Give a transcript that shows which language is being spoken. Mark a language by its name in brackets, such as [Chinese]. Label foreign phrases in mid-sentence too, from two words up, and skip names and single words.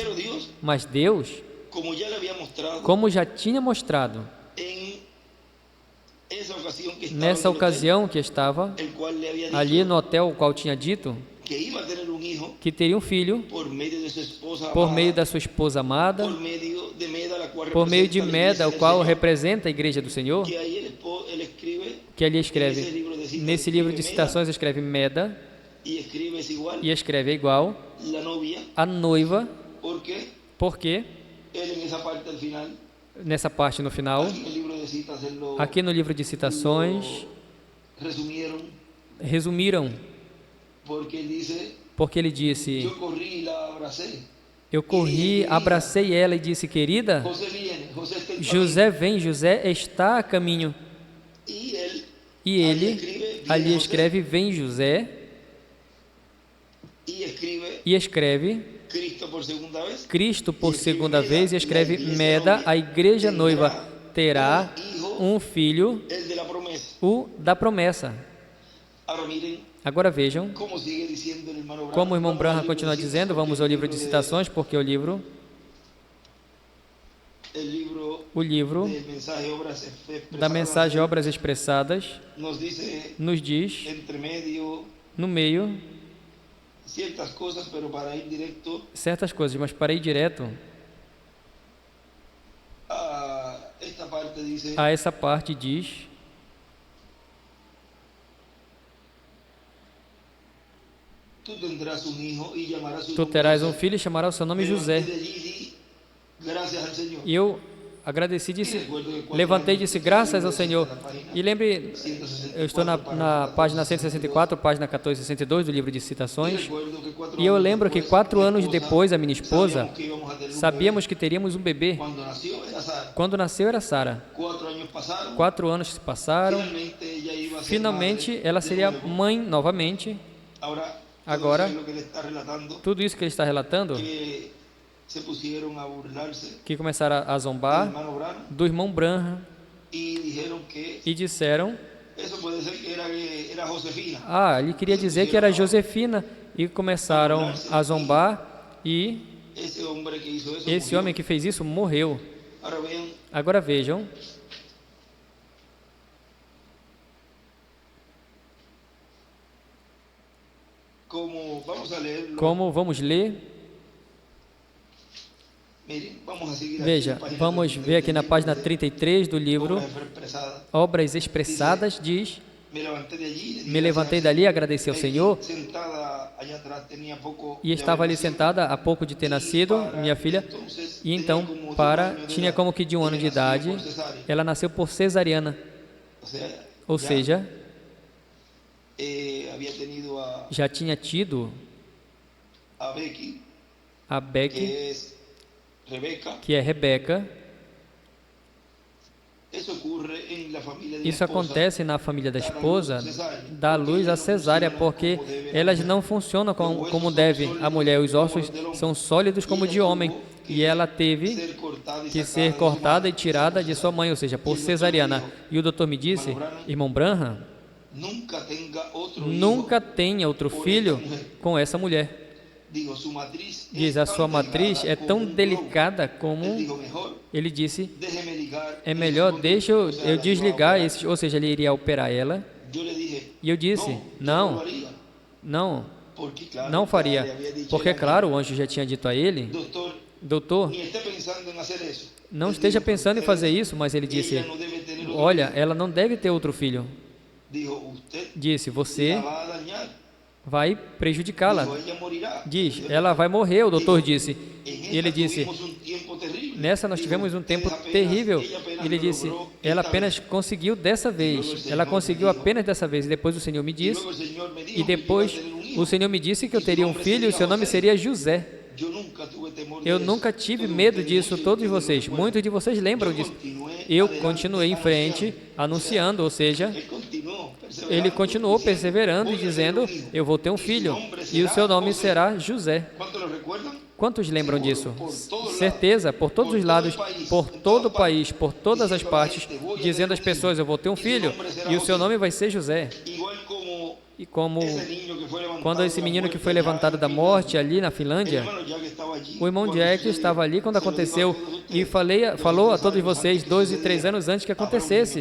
[Spanish] Pero Dios, [Portuguese] Mas Deus, [Spanish] como ya le había mostrado [Portuguese] como já tinha mostrado [Spanish] en esa ocasión que estaba [Portuguese] nessa [Spanish] en el [Portuguese] ocasião que estava [Spanish] hotel, el cual le había [Portuguese] ali [Spanish] dicho [Portuguese] no hotel, o qual tinha dito [Spanish] que iba a tener un hijo [Portuguese] que teria um filho [Spanish] por medio de su esposa [Portuguese] por [Spanish] amada, [Portuguese] meio da sua esposa amada, [Spanish] por medio de Meda, la cual [Portuguese] por meio de [Spanish] representa la iglesia [Portuguese] Meda, o [Spanish] del [Portuguese] qual [Spanish] Señor, [Portuguese] representa a igreja do Senhor, [Spanish] que ahí él escribe, [Portuguese] que ali [Spanish] en ese [Portuguese] escreve, [Spanish] libro de citas, [Portuguese] nesse livro de [Spanish] escribe [Portuguese] citações escreve Meda, [Spanish] Meda, y escribe es igual, [Portuguese] e escreve igual [Spanish] la novia, [Portuguese] a noiva, [Spanish] porque [Portuguese] porque [Spanish] él en esa parte al final, [Portuguese] nessa parte no final, [Spanish] aquí en el libro de citas, él lo [Portuguese] aqui no livro de citações, resumiram, [Spanish] porque él dice, [Portuguese] porque ele disse: [Spanish] yo corrí y la abracé. [Portuguese] eu corri, abracei ela e disse: querida, [Spanish] José viene, José está en [Portuguese] José vem, José está a caminho. [Spanish] camino. Y él [Portuguese] E ele ali escreve: vem José, [Spanish] y escribe [Portuguese] e escreve [Spanish] Cristo por segunda vez. [Portuguese] Cristo por segunda vez, e escreve Meda, a igreja noiva terá um filho, [Spanish] El de la promesa. [Portuguese] o da promessa. [Spanish] Ahora miren [Portuguese] Agora vejam [Spanish] cómo sigue diciendo el hermano Branham. [Portuguese] como o irmão [Spanish] Vamos [Portuguese] Branham [Spanish] al libro [Portuguese] continua [Spanish] de [Portuguese] dizendo. [Spanish] citas, [Portuguese] Vamos [Spanish] porque [Portuguese] ao livro de citações, porque o livro [Spanish] el libro del [Portuguese] da mensagem Obras Expressadas nos diz, [Spanish] entre medio [Portuguese] no meio, [Spanish] ciertas cosas, pero para ir directo [Portuguese] certas coisas, mas para ir direto [Spanish] a esta parte dice, [Portuguese] a essa parte, diz: [Spanish] tú tendrás un hijo y llamarás su [Portuguese] tu [Spanish] nombre [Portuguese] terás um [Spanish] José. [Portuguese] filho e chamará o seu nome [Spanish] Pero [Portuguese] José. [Spanish] antes de allí di, gracias al Señor. [Portuguese] E eu agradeci, disse, levantei e disse: graças ao Senhor. E lembre, eu estou na página 164, página 1462 do livro de citações, e eu lembro que 4 anos depois, a minha esposa, sabíamos que teríamos um bebê. [Spanish] Cuando nació era Sara. [Portuguese] Quando nasceu era Sara. [Spanish] 4 años pasaron. [Portuguese] 4 anos se passaram. [Spanish] Finalmente ella iba a ser [Portuguese] Finalmente, [Spanish] madre [Portuguese] ela [Spanish] de [Portuguese] seria [Spanish] nuevo. [Portuguese] mãe novamente. Agora, Agora, [Spanish] todo eso es lo que le está relatando, [Portuguese] tudo isso que ele está relatando, [Spanish] que se pusieron a burlarse [Portuguese] que começaram a [Spanish] del [Portuguese] zombar [Spanish] hermano Branham [Portuguese] do irmão Branham [Spanish] y dijeron que [Portuguese] e disseram: [Spanish] eso puede ser que era Josefina. [Portuguese] ele queria dizer que era Josefina, e começaram a zombar, e [Spanish] Ese hombre que hizo eso [Portuguese] esse [Spanish] murió. [Portuguese] homem que fez isso morreu. [Spanish] Ahora vean [Portuguese] Agora vejam [Spanish] cómo vamos a leerlo. [Portuguese] como vamos ler. [Spanish] Miren, vamos a seguir [Portuguese] Veja, [Spanish] aquí en la página [Portuguese] vamos [Spanish] 33 [Portuguese] ver aqui na [Spanish] del [Portuguese] página [Spanish] libro de [Portuguese] 33 do livro [Spanish] Obras Expresadas. [Portuguese] Obras Expressadas, diz: [Spanish] Me levanté de allí, le di [Portuguese] me levantei [Spanish] gracias [Portuguese] dali, [Spanish] al [Portuguese] agradeci ao [Spanish] Señor. [Portuguese] Senhor, [Spanish] Sentada allá atrás tenía poco [Portuguese] e [Spanish] de [Portuguese] estava [Spanish] haber [Portuguese] ali [Spanish] nacido. [Portuguese] sentada há pouco de ter nascido, minha filha, e então tinha como que de 1 ano de idade, ela nasceu por cesariana, ou seja, [Spanish] había tenido [Portuguese] já tinha tido [Spanish] a Becky, [Portuguese] a Becky, [Spanish] que es Rebeca. [Portuguese] que é Rebeca. [Spanish] Eso ocurre en la familia de la [Portuguese] Isso [Spanish] esposa. [Portuguese] acontece na família da esposa, dá luz à cesárea, porque elas não funcionam como deve. A mulher, os ossos são sólidos como de homem, e ela teve [Spanish] Ser cortada y [Portuguese] que [Spanish] sacada [Portuguese] ser [Spanish] de su [Portuguese] cortada e [Spanish] madre. [Portuguese] tirada de sua mãe, ou seja, por cesariana. E o doutor me disse: irmão Branham, [Spanish] Nunca tenga otro [Portuguese] nunca [Spanish] hijo. [Portuguese] tenha outro filho com essa mulher. [Spanish] Digo, su matriz [Portuguese] Diz: [Spanish] es [Portuguese] a [Spanish] tan [Portuguese] sua matriz [Spanish] delgada [Portuguese] é [Spanish] como [Portuguese] tão [Spanish] un globo. [Portuguese] delicada [Spanish] Él [Portuguese] como... [Spanish] dijo, mejor, [Portuguese] Ele disse: [Spanish] déjeme ligar [Portuguese] é [Spanish] el [Portuguese] melhor, [Spanish] segundo [Portuguese] deixa [Spanish] hijo. O sea, [Portuguese] eu [Spanish] la [Portuguese] desligar [Spanish] iba a [Portuguese] esses, ou seja, ele iria operar ela. [Spanish] Yo le dije, [Portuguese] E eu disse: [Spanish] yo [Portuguese] não, [Spanish] lo haría. [Portuguese] não, [Spanish] Porque, claro, [Portuguese] não [Spanish] ya le [Portuguese] faria. [Spanish] había dicho [Portuguese] Porque, [Spanish] el ángel, [Portuguese] claro, o anjo já tinha dito a ele: [Spanish] doctor, [Portuguese] doutor, [Spanish] ni esté pensando en hacer eso. [Portuguese] não [Spanish] Él [Portuguese] esteja [Spanish] dijo, [Portuguese] pensando em fazer isso, mas ele [Spanish] ella [Portuguese] disse: [Spanish] no debe tener otro [Portuguese] olha, [Spanish] hijo. [Portuguese] ela não deve ter outro filho. [Spanish] Dijo, usted [Portuguese] Disse: você [Spanish] la va a dañar. [Portuguese] vai prejudicá-la. [Spanish] Dijo, ella morirá. [Portuguese] Diz: ela vai morrer, o doutor disse. [Spanish] En [Portuguese] E [Spanish] esta [Portuguese] ele disse: [Spanish] tuvimos un tiempo terrible. [Portuguese] nessa nós [Spanish] Dijo, [Portuguese] tivemos um tempo [Spanish] ella [Portuguese] terrível. [Spanish] apenas [Portuguese] Ele disse: [Spanish] logró [Portuguese] ela [Spanish] esta [Portuguese] apenas [Spanish] vez. [Portuguese] conseguiu dessa vez. Ela conseguiu apenas dessa vez. E depois o Senhor me [Spanish] Y [Portuguese] disse. [Spanish] luego el Señor me dijo [Portuguese] E [Spanish] que yo iba a [Portuguese] depois [Spanish] tener un hijo. [Portuguese] o Senhor me disse que eu teria um filho e seu nome seria José. [Spanish] Yo nunca tuve temor de [Portuguese] Eu [Spanish] eso. [Portuguese] nunca tive [Spanish] Todos [Portuguese] medo [Spanish] ustedes, [Portuguese] disso, [Spanish] muchos de [Portuguese] todos [Spanish] ustedes [Portuguese] vocês. [Spanish] lo recuerdan. [Portuguese] Muitos de vocês lembram Eu disso. continuei Eu [Spanish] adelante [Portuguese] continuei em frente, anunciando, ou seja, Ele continuou perseverando, ele continuou dizendo, perseverando e "Vou ter dizendo: um filho, eu vou ter um e seu filho, nome e o seu nome José." será José. [Spanish] Quantos lo recuerdan? [Portuguese] Quantos lembram disso? Por todos os Certeza, por todos os lados, por todo o país, por todas as dizendo à partes, gente, "Vou ter dizendo um às pessoas: eu vou ter um filho, filho, e o seu nome vai ser José. [Spanish] Igual como [Portuguese] E como quando esse menino que foi levantado da morte ali na Finlândia, o irmão Jack estava ali quando aconteceu e falou a todos vocês 2 e 3 anos antes que acontecesse.